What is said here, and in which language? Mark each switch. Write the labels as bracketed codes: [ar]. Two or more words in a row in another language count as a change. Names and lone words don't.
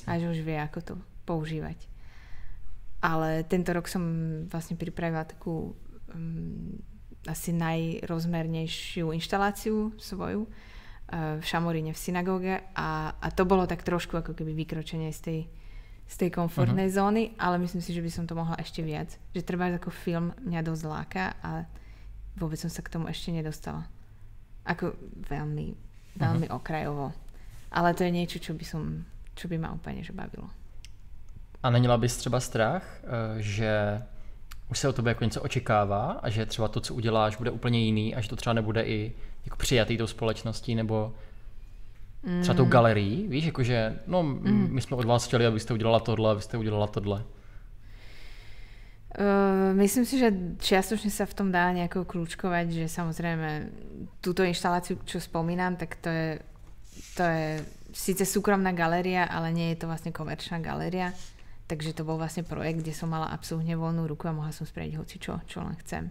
[sk] A že už vie, ako to používať. Ale tento rok som vlastne pripravila takú asi najrozmernejšiu inštaláciu svoju v Šamoríne v synagóge a to bolo tak trošku ako keby vykročenie z tej komfortnej zóny, ale myslím si, že by som to mohla ešte viac. Že treba ako film mňa dosť láka a vôbec som sa k tomu ešte nedostala. Ako veľmi, veľmi okrajovo. Ale to je niečo, čo by ma úplne že bavilo. [cs] A neměla bys třeba strach, že už se o tobě jako něco očekává a že třeba to, co uděláš, bude úplně jiný a že to třeba nebude i jako přijatý tou společností nebo třeba tou galerií, víš, jakože no my jsme od vás chtěli, abyste udělala tohle, abyste udělala tohle. [sk] Myslím si, že čiastočne sa v tom dá nejako kľúčkovať, že samozrejme túto inštaláciu, čo spomínam, tak to je síce súkromná galéria, ale nie je to vlastne komerčná galéria. Takže to bol vlastne projekt, kde som mala absolútne voľnú ruku a mohla som spraviť hocičo, čo len chcem.